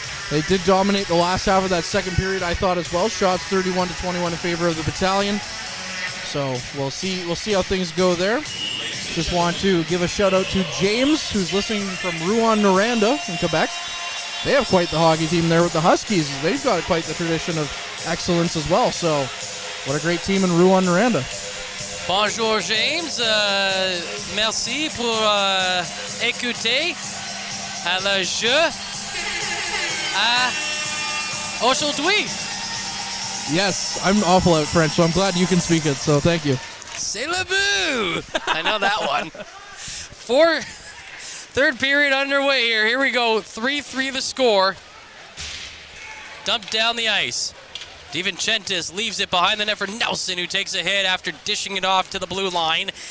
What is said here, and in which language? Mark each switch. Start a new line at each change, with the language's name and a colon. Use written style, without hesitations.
English: They did dominate the last half of that second period, I thought, as well. Shots 31-21 in favor of the Battalion. So we'll see how things go there. Just want to give a shout out to James, who's listening from Rouyn-Noranda in Quebec. They have quite the hockey team there with the Huskies. They've got quite the tradition of excellence as well. So what a great team in Rouyn-Noranda.
French: Bonjour James, merci pour écouter à le jeu aujourd'hui.
English: Yes, I'm awful at French, so I'm glad you can speak it. So thank you.
French: C'est le bout.
English: I know that one. Third period underway here. Here we go. 3-3 the score. Dumped down the ice. DiVincentis leaves it behind the net for Nelson, who takes a hit after dishing it off to the blue line.